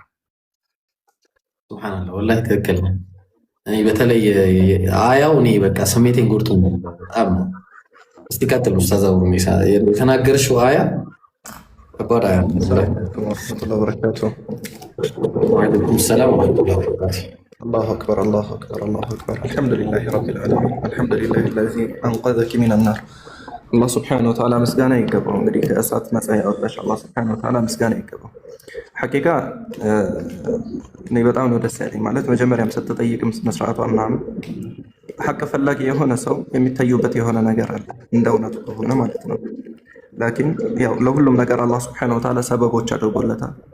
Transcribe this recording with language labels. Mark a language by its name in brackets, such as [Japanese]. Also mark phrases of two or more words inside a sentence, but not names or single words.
[Arabic] سبحان الله والله [Amharic] ትክክል ነው። እኔ በተለይ አያው እኔ በቃ ስሜቴን ጎድቶኛል በጣም። እስቲ ቀጥሉ ኡስታዝ አቡ ሚሳ የተናገርሽው አያ ከባድ አያ ነው። [Arabic] ورحمة الله وبركاته። وعليكم السلام ورحمة الله وبركاته። الله أكبر الله أكبر الله أكبر. الحمد لله رب العالمين. الحمد لله الذي أنقذك من النار. الله سبحانه وتعالى مسجانا يقبل [Amharic] እንግዲህ ከእሳት ነፃ ያወጣሽ አላህ [Arabic] سبحانه وتعالى مسجانا يقبل። [Amharic] ሐቂቃ እኔ በጣም ነው ደስ ያለኝ ማለት መጀመሪያም ስትጠይቅም መስራቷ ምናምን ሐቅ ፈላጊ የሆነ ሰው የሚታዩበት የሆነ ነገር አለ እንደ እውነቱ ከሆነ ማለት ነው። ላኪን ያው ለሁሉም ነገር አላህ [Arabic] سبحانه وتعالى [Amharic] ሰበቦች አድርጎለታል።